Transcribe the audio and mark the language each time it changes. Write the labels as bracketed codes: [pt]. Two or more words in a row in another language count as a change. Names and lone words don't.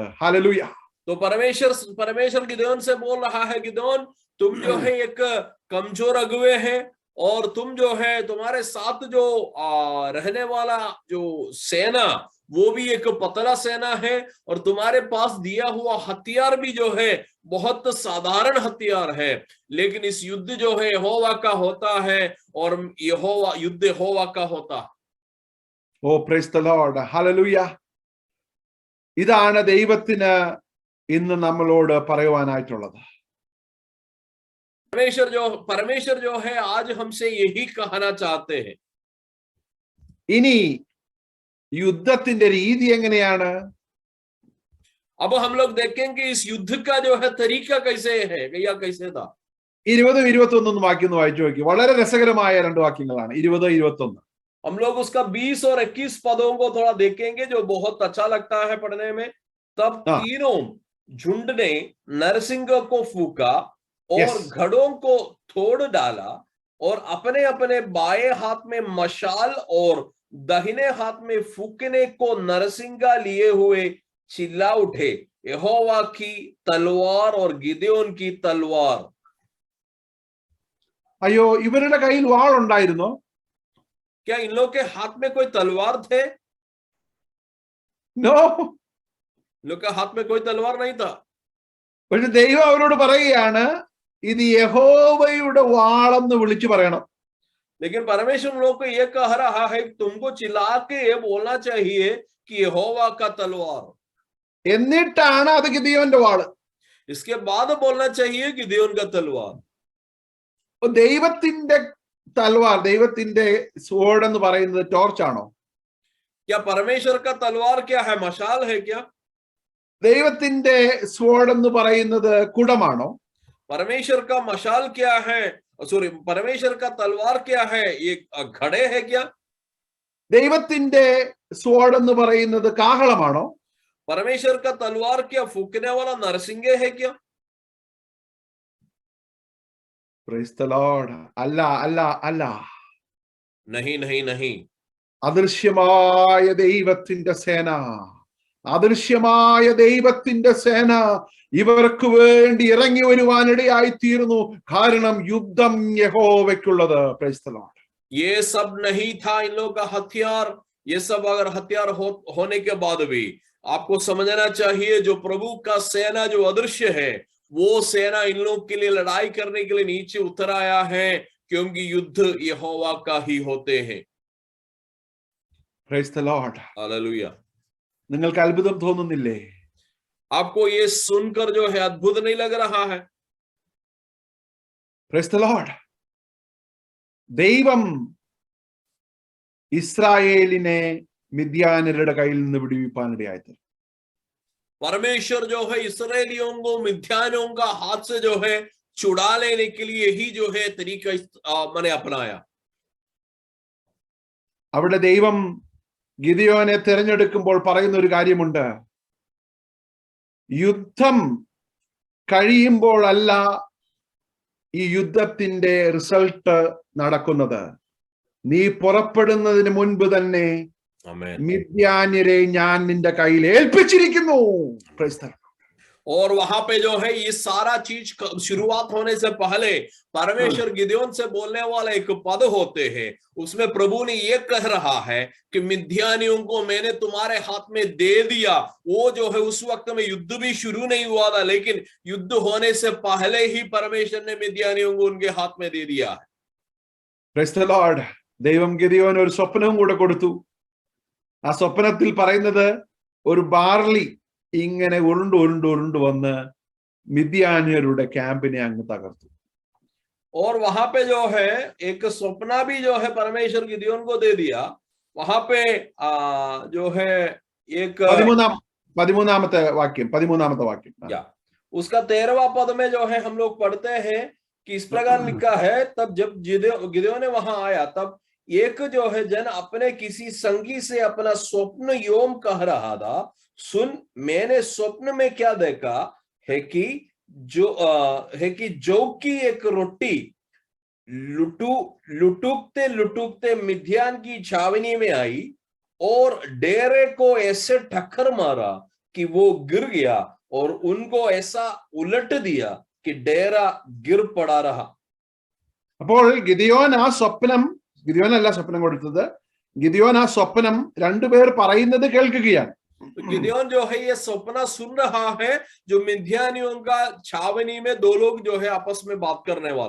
[ml] ഹല്ലേലൂയ. [hi] तो परमेश्वर गिदोन से बोल रहा है, गिदोन तुम जो है एक कमजोर अगुवे हैं और तुम जो है तुम्हारे साथ जो रहने वाला जो सेना वो भी एक पतला सेना है और तुम्हारे पास दिया हुआ हथियार भी जो है बहुत साधारण हथियार है, लेकिन इस युद्ध जो है यहोवा का होता है और युद्ध यहोवा का होता है. [en] Oh praise the Lord. ഹല്ലേലൂയ. [ml] ഇതാണ് ദൈവത്തിന് ഇന്ന് നമ്മളോട് പറയുവാനായിട്ടുള്ളത്. [hi] परमेश्वर जो है आज हमसे यही कहना चाहते हैं. [ml] ഇനി യുദ്ധത്തിന്റെ രീതി എങ്ങനെയാണ്? [hi] अब हम लोग देखेंगे इस युद्ध का जो है तरीका कैसे है या कैसे था. [ml] 20-21 വാക്യം ഒന്ന് വായിച്ചു നോക്കി. വളരെ രസകരമായ രണ്ട് വാക്യങ്ങളാണ് 20-21. [hi] हम लोग उसका 20 और 21 पदों को थोड़ा देखेंगे जो बहुत अच्छा लगता है पढ़ने में. तब तीनों झुंड ने नरसिंग को फूका और घड़ों को तोड़ डाला और अपने अपने बाएं हाथ में मशाल और दाहिने हाथ में फूकने को नरसिंगा लिए हुए चिल्ला उठे, यहोवा की तलवार और गिदोन की तलवार. [ml] അയ്യോ, ഇവരുടെ കയ്യിൽ വാളുണ്ടായിരുന്നോ? [hi] क्या इन लोग के हाथ में कोई तलवार थे? [ml] നോ. [hi] इन लोग के हाथ में कोई तलवार नहीं था. [ml] പക്ഷെ ദൈവം അവരോട് പറയുകയാണ്, ഇത് യഹോവയുടെ വാളെന്ന് വിളിച്ചു പറയണം. [hi] लेकिन परमेश्वर लोग को यह कह रहा है तुमको चिल्ला के ये बोलना चाहिए कि यहोवा का तलवार. [ml] എന്നിട്ടാണ് അത് ഗിദെയോന്റെ വാള്. [hi] इसके बाद बोलना चाहिए कि गिदोन का तलवार. [ml] ദൈവത്തിന്റെ തൽവാർ, ദൈവത്തിന്റെ സ്വോർഡ് എന്ന് പറയുന്നത് ടോർച്ചാണോ? [hi] क्या परमेश्वर का तलवार क्या है? मशाल है क्या? [ml] ദൈവത്തിന്റെ സ്വോർഡ് എന്ന് പറയുന്നത് കുടമാണോ? [hi] परमेश्वर का मशाल क्या है? सॉरी, परमेश्वर का तलवार क्या है? ये घड़े है क्या? [ml] ദൈവത്തിന്റെ സ്വോർഡ് എന്ന് പറയുന്നത് കാഹളമാണോ? [hi] परमेश्वर का तलवार क्या फूकने वाला नरसिंगे है क्या? [en] Praise the Lord. [ml] അല്ല അല്ല അല്ല. [hi] नहीं नहीं नहीं. [ml] അദൃശ്യമായ ദൈവത്തിന്റെ സേന, അദൃശ്യമായ ദൈവത്തിന്റെ സേന ഇവർക്ക് വേണ്ടി ഇറങ്ങി വരുവാനിടയായി തീർന്നു. കാരണം യുദ്ധം യഹോവയ്ക്കുള്ളത്. [en] Praise the Lord. [hi] ये सब नहीं था इन लोगों का हथियार. ये सब अगर हथियार होने के बाद भी आपको समझना चाहिए जो प्रभु का सेना जो अदृश्य है वो सेना इन लोग के लिए लड़ाई करने के लिए नीचे उतर आया है, क्योंकि युद्ध यहोवा का ही होते हैं. [en] Praise the Lord. [hi] हालेलुया. [ml] നിങ്ങൾക്ക് അത്ഭുതം തോന്നുന്നില്ലേ? [hi] आपको ये सुनकर जो है अद्भुत नहीं लग रहा है? [en] Praise the Lord. [ml] ദൈവം ഇസ്രായേലിനെ മിദ്യാന്യരുടെ കയ്യിൽ നിന്ന് വിടുവിപ്പാനിടയായി. [hi] परमेश्वर जो है इसराइलियों को मिद्यानियों का हाथ से जो है छुड़ा लेने के लिए ही जो है तरीका मैंने अपनाया. [ml] അവിടെ ദൈവം ഗിദെയോനെ തിരഞ്ഞെടുക്കുമ്പോൾ പറയുന്ന ഒരു കാര്യമുണ്ട്. യുദ്ധം കഴിയുമ്പോഴല്ല ഈ യുദ്ധത്തിന്റെ റിസൾട്ട് നടക്കുന്നത്. നീ പുറപ്പെടുന്നതിന് മുൻപ് തന്നെ മിദ്യാന്യരെ ഞാൻ നിന്റെ കയ്യിൽ ഏൽപ്പിച്ചിരിക്കുന്നു. [hi] और वहां पे जो है ये सारा चीज शुरुआत होने से पहले परमेश्वर गिदोन से बोलने वाला एक पद होते हैं, उसमें प्रभु ने ये कह रहा है कि मिद्यानियों को मैंने तुम्हारे हाथ में दे दिया। वो जो है उस वक्त में युद्ध भी शुरू नहीं हुआ था, लेकिन युद्ध होने से पहले ही परमेश्वर ने मिद्यानियों को उनके हाथ में दे दिया है। [en] Praise the Lord. [ml] ദൈവം ഗിദെയോന് ഒരു സ്വപ്നവും കൂടെ കൊടുത്തു. ആ സ്വപ്നത്തിൽ പറയുന്നത് ഒരു ബാർലി ഇങ്ങനെ ഉരുണ്ട് വന്ന് മിദ്യാന്യരുടെ ക്യാമ്പിനെ അങ്ങ് തകർത്തു. [hi] और वहां पे जो है एक स्वप्ना भी जो है परमेश्वर गिदोन को दे दिया। वहां पे जो है एक [ml] 13ാമത്തെ വാക്യം [hi] या उसका 13वां पद में जो है हम लोग पढ़ते हैं कि इस प्रकार लिखा है, तब जब गिदोन वहां आया तब एक जो है जन अपने किसी संगी से अपना स्वप्न योम कह रहा था, सुन मैंने स्वप्न में क्या देखा है कि जौ की एक रोटी लुटुकते मिद्यान की छावनी में आई और डेरे को ऐसे ठक्कर मारा कि वो गिर गया और उनको ऐसा उलट दिया कि डेरा गिर पड़ा रहा। [ml] അപ്പോൾ ഗിദെയോൻ ആ സ്വപ്നം, ഗിദെയോനല്ല സ്വപ്നം കൊടുത്തത്, ഗിദെയോൻ ആ സ്വപ്നം രണ്ടുപേർ പറയുന്നത് കേൾക്കുകയാണ്. [hi] गिदोन जो है ये सपना सुन रहा है, जो मिद्यानियों का छावनी में दो लोग जो है आपस में बात करने वाला।